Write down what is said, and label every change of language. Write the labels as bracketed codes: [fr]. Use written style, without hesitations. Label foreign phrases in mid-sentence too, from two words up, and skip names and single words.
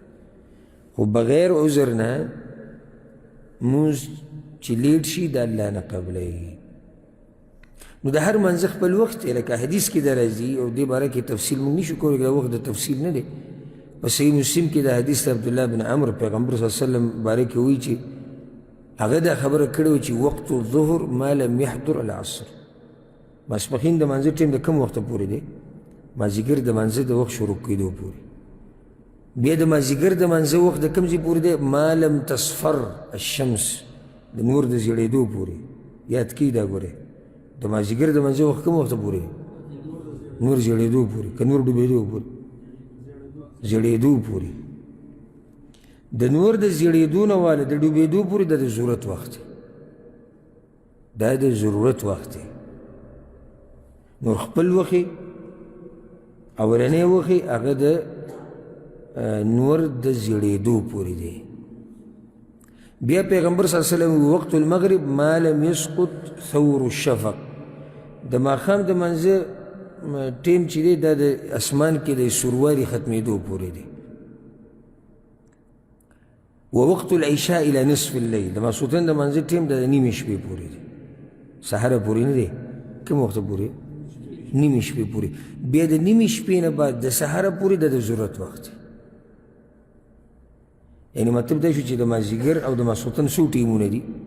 [ps] خو بغیر عذر نه مونځ چې لیټ شي د الله نه قبلوي. نو د هر منځ خپل وخت دی، لکه حدیث کې د راځي او دې باره کې تفصیل مونږ نشو کولی، دا وخت د تفصیل نه دی. په صحیح مسلم کې د حدیث عبدالله بن عمر پیغمبر [ar] صلی الله علیه وسلم [ps] باره کې وایي چې هغه دا خبره کړې وه چې [ar] وقت الظهر ما لم يحضر العصر. [ps] ماسپښین د مانځه ټیم د کوم وخته پورې دی؟ مازدیګر د مانځه د وخت شروع کېدو پورې. بیا د مازدیګر د مانځه وخت د کوم ځای پورې دی؟ [ar] ما لم تصفر الشمس، [ps] د نور د زیړېدو پورې. یاد کړئ دا ګورئ، د مازدیګر د مانځه وخت کوم وخته پورې؟ نور زیړېدو پورې که نور ډوبېدو پورې؟ زیړېدو پورې. د نور د زیړېدو نه واله د ډوبېدو پورې د ضرورت وخت دی، دا د ضرورت وخت دی. نور خپل وخت اولنی وخت هغه د نور د زیړېدو پورې دی. بیا پیغمبر [ar] صلی الله علیه وسلم وقت المغرب ما لم يسقط ثور الشفق، [ps] د ماښام د منځه ټیم چې دی دا د اسمان کې د سورواري ختمېدو پورې دی. [ar] ووقت العشاء الى نصف الليل، [ps] د ماسخوتن د منځه ټیم د نیمې شپې پورې دی، سحره پورې نه دی. کوم وخت پورې؟ نیمې شپې پورې. بیا د نیمې شپې نه بعد د سحره پورې د ضرورت وخت دی. یعنی مطلب دا شو چې د مازدیګر او د ماسخوتن څو ټیمونه دي؟